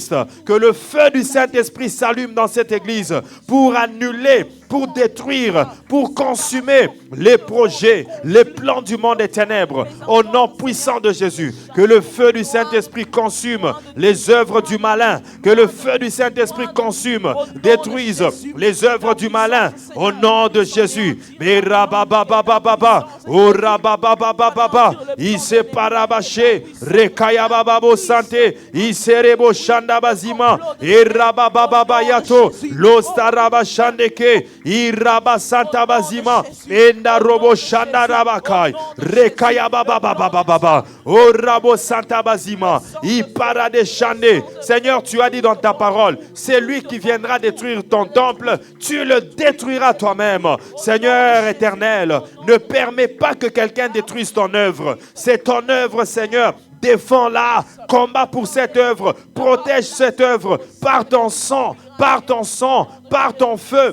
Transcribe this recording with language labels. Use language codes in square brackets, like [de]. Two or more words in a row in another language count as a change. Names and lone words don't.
[fr] Que le feu du Saint-Esprit s'allume dans cette église pour annuler, pour détruire, pour consumer les projets, les plans du monde des ténèbres. Au nom puissant de Jésus, que le feu du Saint-Esprit consume les œuvres du malin, que le feu du Saint-Esprit consume, détruise les œuvres du malin. Au nom de Jésus. Rekayababo Sante, Iserebo Shandabazima, Irabababayato, Lostaraba Shandeke, Iraba Santa Bazima, Enda Robo Shandarabakai, Rekayabababababa, Orabo Santa Bazima, Iparade Shande. Seigneur, tu as dit dans ta parole, c'est lui qui viendra détruire ton temple, tu le détruiras toi-même. Seigneur éternel, ne permets pas que quelqu'un détruise ton œuvre. C'est ton œuvre, Seigneur. Défends-la, combat pour cette œuvre, protège cette œuvre par ton sang, par ton feu.